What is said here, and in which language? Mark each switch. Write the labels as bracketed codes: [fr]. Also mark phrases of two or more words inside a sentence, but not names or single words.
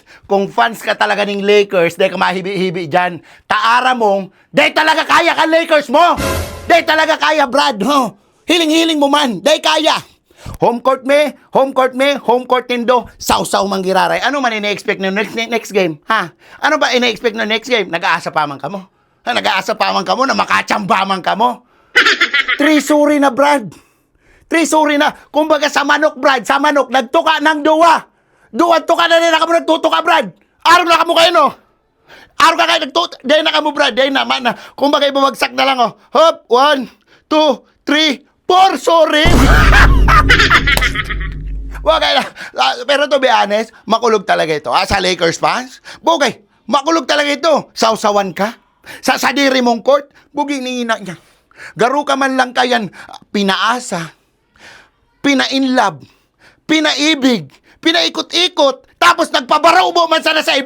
[bik] Kung fans ka talaga ning Lakers, dahil ka mahibi-hibi dyan, taara mong, dahil talaga kaya ka Lakers mo! Dahil talaga kaya, Brad, ho? Hiling-hiling mo man, dahil kaya! Home court nindo, sausaw manggiraray. Ano man ina-expect na next game? Ha? Ano ba ina-expect na next game? Nag-aasa pa man ka mo? Ha? Nag-aasa pa man ka mo na makachamba man ka mo? Trisuri na, Brad. Trisuri na. Kumbaga sa manok, Brad, sa manok, nagtuka ng duwa. Duwa-tuka na rin na ka mo nagtutuka, Brad. Araw na ka mo kayo, no? Araw ka kayo nagtutuka. Dahil na ka mo, Brad. Dahil na, man. Kumbaga ibabagsak na lang, oh. Hop, 1, 2, 3, 4, sorry. Okay na. Pero [en] to be honest, [bik] makulog talaga ito. Sa Lakers fans, bugay, makulog talaga ito. Sausawan ka? Sa sadiri mong court, bugay ni ina niya. Garo ka man lang kayan, pinaasa, pina-inlove, pinaibig, pinaikot-ikot, tapos nagpabaraw mo man sana sa iba.